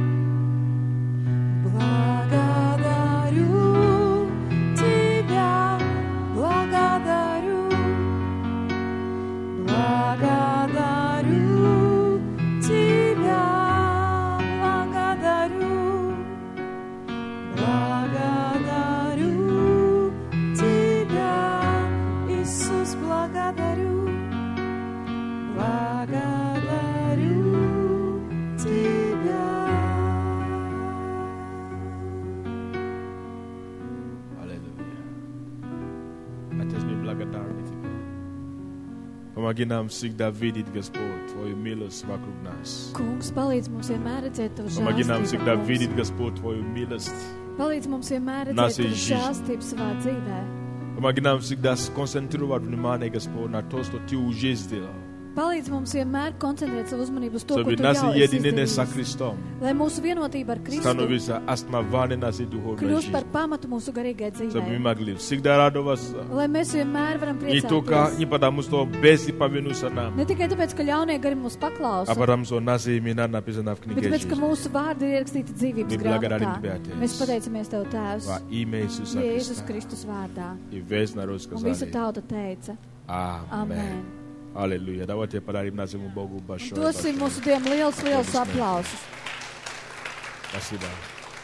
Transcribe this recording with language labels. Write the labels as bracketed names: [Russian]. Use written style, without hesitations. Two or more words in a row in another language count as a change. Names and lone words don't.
[Russian] Благодарю Тебя, благодарю, благодарю Тебя, благодарю, благодарю Тебя, Иисус, благодарю, благодарю Тебя. Аллилуйя. Отец, мы благодарны Тебе. Помоги нам всегда видеть, Господь, Твою милость вокруг нас. [Latvian] Kungs, palīdz mums vienmēr redzēt Tavu [Russian] Помоги нам всегда [Latvian] žēlastību. [Russian] видеть, Господь, Твою милость. [Latvian] Palīdz mums vienmēr [Russian] Нашей [Latvian] redzēt Tavu [Russian] жизни. [Latvian] žēlastību savā dzīvē. [Russian] Помоги нам всегда сконцентрировать внимание, Господь, на то, что Ты уже сделал. [Latvian] Palīdz mums vienmēr koncentrēt savu uzmanību uz to, [Russian] Чтобы [Latvian] ko Tu [Russian] наше [Latvian] jau esi [Russian] единение со [Latvian] izdarījis. [Russian] Христом [Latvian] Lai mūsu vienotība ar Kristu [Russian] становится основанием нашей духовной [Latvian] kļūst par [Russian] жизни. [Latvian] pamatu mūsu garīgai [Russian] Чтобы мы [Latvian] dzīvē. [Russian] могли всегда радоваться. [Latvian] Lai mēs vienmēr varam [Russian] Не только [Latvian] priecāties. [Russian] не потому, что бесы повинуются нам, [Latvian] Ne tikai tāpēc, ka ļaunie gari mūs [Russian] а [Latvian] paklausa, [Russian] потому, что наши имена написаны в [Latvian] bet [Russian] книге [Latvian] tāpēc, ka [Russian] жизни. [Latvian] mūsu vārdi ir ierakstīti dzīvības [Russian] Мы благодарим [Latvian] grāmatā. [Russian] Тебя, Отец. [Latvian] Mēs pateicamies Tev, Tēvs, [Russian] Во имя Иисуса [Latvian] Jēzus [Russian] Христа. [Latvian] Kristus vārdā. [Russian] И весь народ [Latvian] Un visa [Russian] сказали [Latvian] tauta teica, [Russian] Amen. [Latvian] amen. [Russian] Аллилуйя. Давайте подарим нашему Богу большое. [Latvian] Dosim mūsu Dievam liels [Russian] Aplausos. [Latvian] aplausus. [Russian] Спасибо.